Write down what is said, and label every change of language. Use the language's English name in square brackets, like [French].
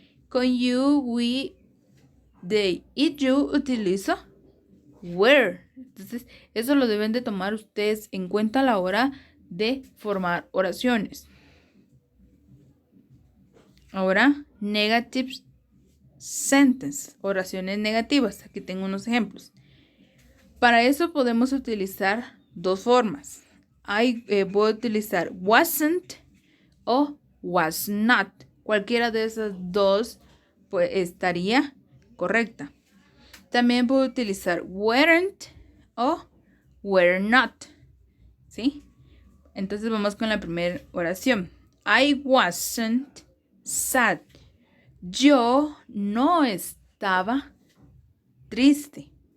[Spanish] Con you, we, they, it, you, utilizo were. Entonces, eso lo deben de tomar ustedes en cuenta a la hora de formar oraciones. Ahora, [English] negative sentence, [Spanish] oraciones negativas. Aquí tengo unos ejemplos. Para eso podemos utilizar dos formas. Voy a utilizar wasn't o was not. Cualquiera de esas dos pues, estaría correcta. También puedo utilizar weren't o were not. ¿Sí? Entonces vamos con la primera oración. [English] I wasn't sad. [Spanish] Yo no estaba triste.